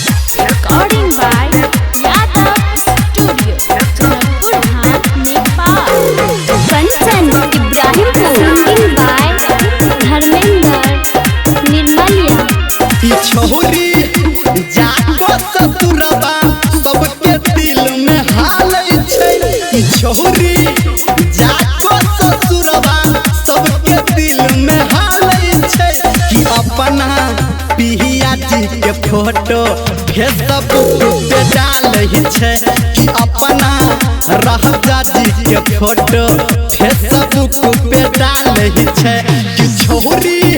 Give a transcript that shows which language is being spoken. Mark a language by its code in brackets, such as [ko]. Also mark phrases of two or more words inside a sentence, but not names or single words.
[en] Recording by Yadav Studio, Janakpur Dham, Nepal. Kanchan Ibrahimpur. Singing by Dharmender Nirmalia. [mai] छोरी जाको ससुरबा सबके दिल में हाल छै। छोरी जाको ससुरबा सबके दिल में हाल छै कि अपना पिया जी के फोटो फेसबुक पे डालै छै कि अपना राजा जी के फोटो फेसबुक पे डालै छै कि छोरी